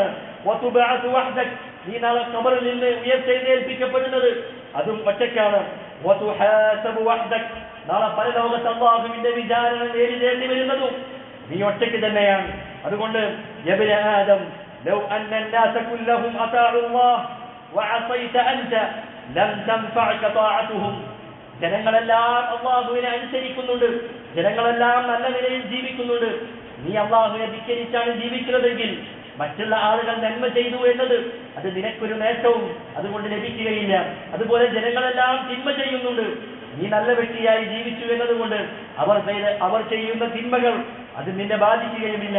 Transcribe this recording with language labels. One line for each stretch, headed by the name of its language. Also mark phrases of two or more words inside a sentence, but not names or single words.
Arabic: وتبعث وحدك,
Malayalam: നീ നാളെ ഖബറിൽ നിന്ന് ഉയർത്തെഴുന്നേൽപ്പിക്കപ്പെടുന്നത് അതും ഒറ്റയ്ക്കാണ്.
Arabic: وتحاسب وحدك,
Malayalam: നാളെ പരലോകത്ത് അല്ലാഹുവിന്റെ വിചാരണ നേരിടേണ്ടി വരുന്നതും നീ ഒറ്റയ്ക്ക് തന്നെയാണ്.
Arabic: അതുകൊണ്ട് يا ابن آدم، لو أن الناس كلهم اطاعوا الله وعصيت انت لم تنفعك طاعتهم.
Malayalam: ജനങ്ങളെല്ലാം അല്ലാഹുവിനെ അനുസരിക്കുന്നുണ്ട്, ജനങ്ങളെല്ലാം നല്ല നിലയിൽ ജീവിക്കുന്നുണ്ട്. നീ അല്ലാഹുവിനെ ധിക്കരിച്ചാണ് ജീവിക്കുന്നതെങ്കിൽ മറ്റുള്ള ആളുകൾ നന്മ ചെയ്തു എന്നത് അത് നിനക്കൊരു നേട്ടവും അതുകൊണ്ട് ലഭിക്കുകയില്ല. അതുപോലെ ജനങ്ങളെല്ലാം തിന്മ ചെയ്യുന്നുണ്ട്, നീ നല്ല വ്യക്തിയായി ജീവിച്ചു എന്നതുകൊണ്ട് അവർ ചെയ്യുന്ന തിന്മകൾ അത് നിന്നെ ബാധിക്കുകയുമില്ല.